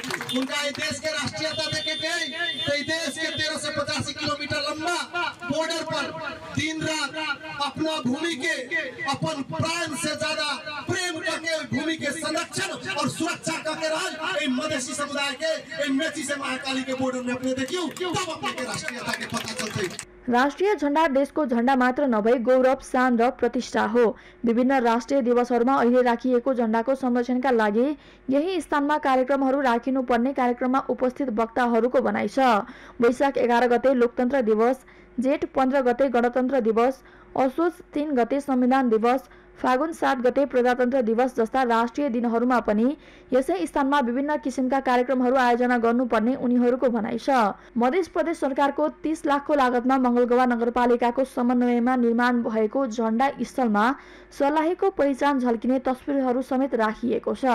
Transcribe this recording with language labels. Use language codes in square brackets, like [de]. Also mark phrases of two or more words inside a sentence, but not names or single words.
[mai] उनका ये देश के राष्ट्रीयता देखे के तो ये देश के 1385 किलोमीटर लंबा बॉर्डर पर दिन रात अपना भूमि के अपन प्राण से ज्यादा प्रेम करके भूमि के संरक्षण और सुरक्षा करके रहा मधेसी समुदाय के मेची से महाकाली के बॉर्डर में अपने देखियो तब अपने के राष्ट्रीयता के पता चलते। [ne] राष्ट्रिय झण्डा देशको झण्डा मात्र नभई गौरव, शान र प्रतिष्ठा हो। विभिन्न राष्ट्रिय दिवसहरूमा अहिले राखिएको झण्डाको संरक्षणका लागि यही स्थानमा कार्यक्रमहरू राखिनुपर्ने कार्यक्रममा उपस्थित वक्ताहरूको भनाइ छ। वैशाख 11 गते लोकतन्त्र दिवस, जेठ 15 गते गणतन्त्र दिवस, असोज 3 गते संविधान दिवस, फागुन 7 गते प्रजातन्त्र दिवस जस्ता राष्ट्रिय दिनहरूमा पनि यसै स्थानमा विभिन्न किसिमका कार्यक्रमहरू आयोजना गर्नुपर्ने उनीहरूको भनाइ छ। मध्य प्रदेश सरकारको 30 लाखको लागतमा मंगलगवा नगरपालिकाको समन्वयमा निर्माण भएको झण्डा स्थलमा सर्लाहीको पहिचान झल्किने तस्बिरहरू समेत राखिएको छ।